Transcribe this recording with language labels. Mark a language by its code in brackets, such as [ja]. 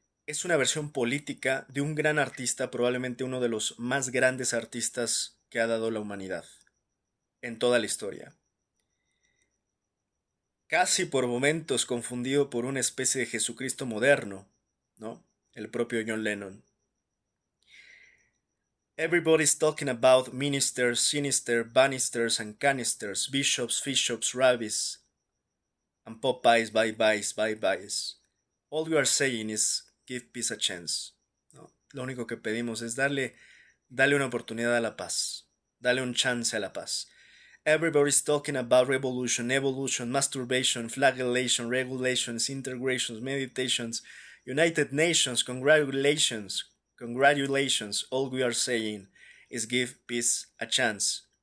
[es] es una versión política de un gran artista, probablemente uno de los más grandes artistas que ha dado la humanidad en toda la historia. Casi por momentos confundido por una especie de Jesucristo moderno, ¿no? El propio John Lennon. [en] Everybody's talking about ministers, sinister, banisters and canisters, bishops, fishops, rabbis, and Popeyes, bye-byes, bye-byes. All we are saying is give peace a chance. [es] ¿No? Lo único que pedimos es dale una oportunidad a la paz. Dale un chance a la paz. [en] Everybody's talking about revolution, evolution, masturbation, flagellation, regulations, integrations, meditations, United Nations, congratulations. Congratulations. All we are saying is give peace a chance.